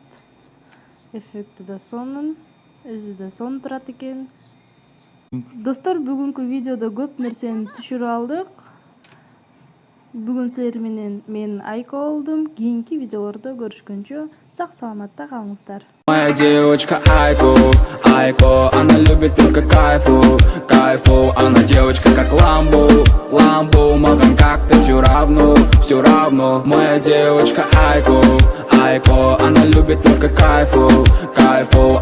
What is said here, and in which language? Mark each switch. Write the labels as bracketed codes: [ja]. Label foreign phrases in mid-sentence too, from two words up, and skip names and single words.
[ky] Эффекти да сонун, өзү да сонун турат экен. Достор, бүгүнкү видеодо көп нерсени түшүрүп алдык. Бүгүн силер менен мен Айка болдум. Кийинки видеолордо көрүшкөнчө сак саламатта калыңыздар. [ru] Моя девочка Айко. Айко, она любит только кайфу, кайфу. Она девочка как ламбу, ламбу. Мадам, как-то все равно. Моя девочка Айко, Айко, она любит только кайфу, кайфу.